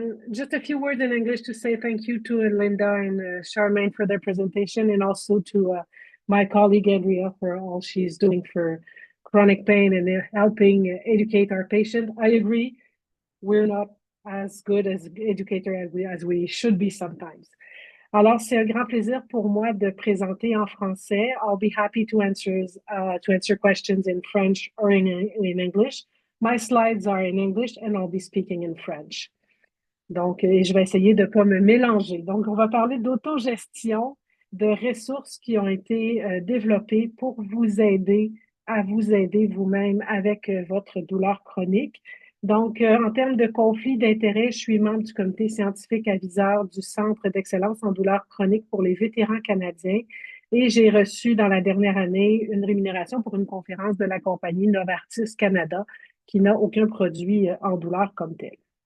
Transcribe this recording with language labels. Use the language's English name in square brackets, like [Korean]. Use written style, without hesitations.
[English] Just a few words in English to say thank you to Linda and Charmaine for their presentation, and also to my colleague Andrea for all she's doing for chronic pain and helping educate our patient. I agree, we're not as good as educator as we should be sometimes. [French] Alors, c'est un grand plaisir pour moi de présenter en français. [English] I'll be happy to answer questions in French or in English. My slides are in English and I'll be speaking in French. [French] Donc, je vais essayer de ne pas me mélanger. Donc, on va parler d'autogestion, de ressources qui ont été développées pour vous aider à vous aider vous-même avec votre douleur chronique. Donc, en termes de conflit d'intérêts, je suis membre du comité scientifique aviseur du Centre d'excellence en douleur chronique pour les vétérans canadiens et j'ai reçu dans la dernière année une rémunération pour une conférence de la compagnie Novartis Canada qui n'a aucun produit en douleur comme tel.